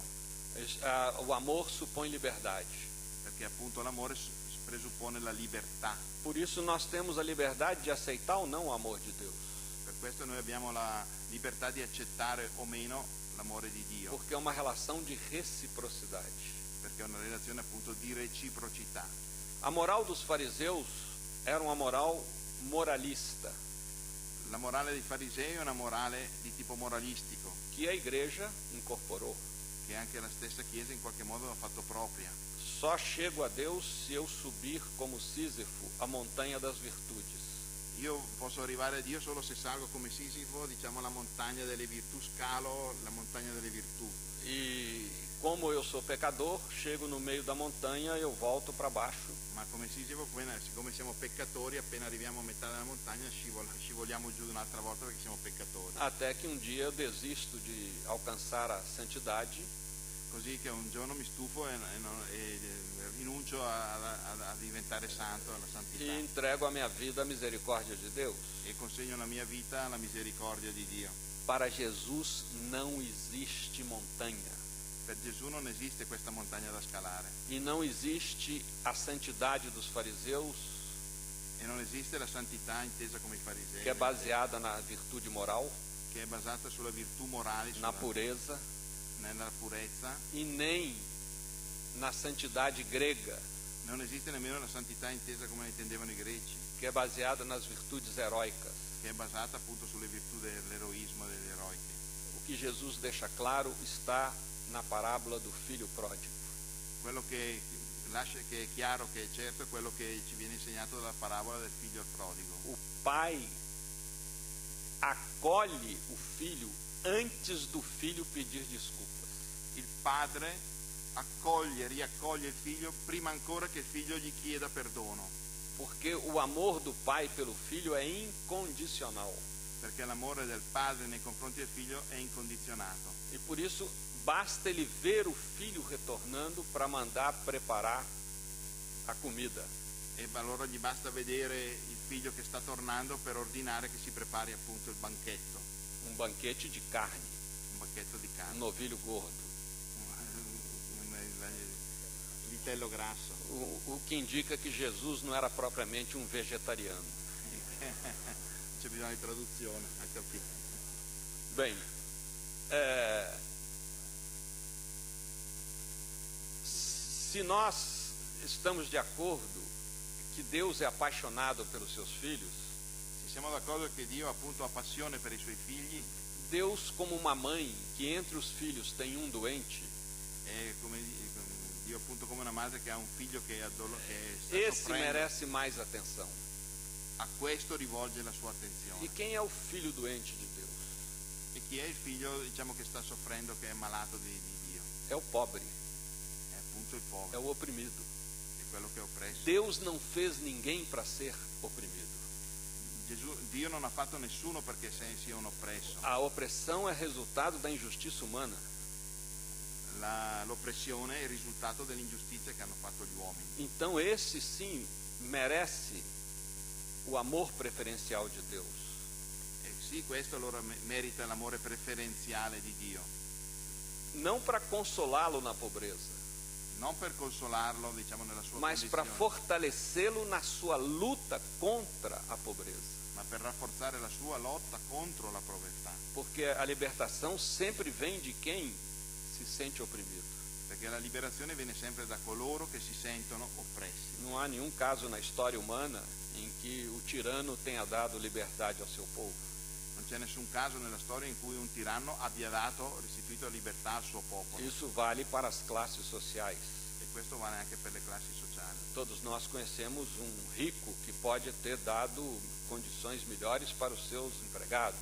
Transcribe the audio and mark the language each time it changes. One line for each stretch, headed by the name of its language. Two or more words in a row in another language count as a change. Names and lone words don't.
Portuguese: O amor supõe liberdade.
Italian: Perché appunto l'amore presuppone la libertà.
Portuguese: Por isso nós temos a liberdade de aceitar ou não o amor de Deus.
Italian: Per questo noi abbiamo la libertà di accettare o meno l'amore di Dio.
Portuguese: Porque é uma relação de reciprocidade.
Italian: Perché è una relazione appunto di reciprocità.
Portuguese: A moral dos fariseus era uma moral moralista.
Italian: La morale dei farisei è una morale di tipo moralistico.
Portuguese: Que a igreja incorporou.
Italian: Che anche la stessa Chiesa in qualche modo ha fatto propria.
Portuguese: Só chego a Deus se eu subir como Sísifo a montanha das virtudes.
Italian: Io posso arrivare a Dio solo se salgo come Sisifo, diciamo la montagna delle virtù, scalo la montagna delle virtù.
Portuguese: E como eu sou pecador, chego no meio da montanha e eu volto para baixo.
Italian: Ma come Sisifo, siccome siamo peccatori, appena arriviamo a metà della montagna scivoliamo giù un'altra volta perché siamo peccatori.
Portuguese: Até que um dia eu desisto de alcançar a santidade.
Italian: così che un giorno mi stufo e rinuncio a diventare santo, alla santità,
Portuguese: e entrego a minha vida à misericórdia de Deus.
Italian: e consegno la mia vita alla misericordia di Dio.
Portuguese: Para Jesus não existe montanha
Italian: Per Gesù non esiste questa montagna da scalare
Portuguese: e não existe a santidade dos fariseus,
Italian: e non esiste la santità intesa come i farisei,
Portuguese: que é baseada na virtude moral,
Italian: che è basata sulla virtù morale,
Portuguese: na pureza,
Italian: nella purezza.
Portuguese: e nem na santidade grega,
Italian: Non esiste nemmeno la santità intesa come la intendevano i greci,
Portuguese: que é baseada nas virtudes heróicas.
Italian: che è basata appunto sulle virtù dell'eroismo e degli eroici.
Portuguese: O que Jesus deixa claro está na parábola do filho pródigo.
Italian: Quello che è chiaro, che è certo, è quello che ci viene insegnato dalla parabola del figlio prodigo.
Portuguese: O pai acolhe o filho antes do filho pedir desculpas.
Italian: Il padre riaccoglie il figlio prima ancora che il figlio gli chieda perdono,
Portuguese: Porque o amor do pai pelo filho é incondicional.
Italian: perché l'amore del padre nei confronti del figlio è incondizionato.
Portuguese: E por isso basta ele ver o filho retornando para mandar preparar a comida.
Italian: E allora gli basta vedere il figlio che sta tornando per ordinare che si prepari appunto il banchetto,
Portuguese: Um banquete de carne,
Italian: un banchetto di carne,
Portuguese: um novilho gordo.
Italian: un vitello grasso.
Portuguese: O que indica que Jesus não era propriamente um vegetariano.
Italian: C'è bisogno di traduzione, ha capito?
Portuguese: Bem, se nós estamos de acordo que Deus é apaixonado pelos seus filhos,
Italian: Se siamo d'accordo che Dio appunto ha passione per i suoi figli,
Portuguese: Deus, como uma mãe que entre os filhos tem um doente,
Italian: è come Dio appunto come una madre che ha un figlio che sta
Portuguese: esse
Italian: soffrendo,
Portuguese: merece mais atenção.
Italian: a questo rivolge la sua
Portuguese: E
Italian: attenzione.
Portuguese: quem é o filho doente de Deus?
Italian: E chi è il figlio, diciamo, che sta soffrendo, che è malato di Dio?
Portuguese: É o pobre,
Italian: È appunto il
Portuguese: é
Italian: povero,
Portuguese: o oprimido.
Italian: è quello che è oppresso.
Portuguese: Deus não fez ninguém para ser oprimido.
Italian: Dio non ha fatto nessuno perché sia un oppresso.
Portuguese: A opressão é resultado da injustiça humana.
Italian: L'oppressione è il risultato dell'ingiustizia che hanno fatto gli uomini.
Portuguese: Então esse sim merece o amor preferencial de Deus.
Italian: E sì, questo allora merita l'amore preferenziale di Dio,
Portuguese: Não para consolá-lo na pobreza,
Italian: non per consolarlo, diciamo, nella sua
Portuguese: mas para
Italian: condizione,
Portuguese: fortalecê-lo na sua luta contra a pobreza.
Italian: ma per rafforzare la sua lotta contro la povertà,
Portuguese: Porque a libertação sempre vem de quem se sente oprimido.
Italian: perché la liberazione viene sempre da coloro che si sentono oppressi.
Portuguese: Não há nenhum caso na história humana em que o tirano tenha dado liberdade ao seu povo.
Italian: Non c'è nessun caso nella storia in cui un tiranno abbia restituito libertà al suo popolo,
Portuguese: Isso vale para as classes sociais.
Italian: e questo vale anche per le classi sociali.
Portuguese: Todos nós conhecemos um rico que pode ter dado condições melhores para os seus empregados.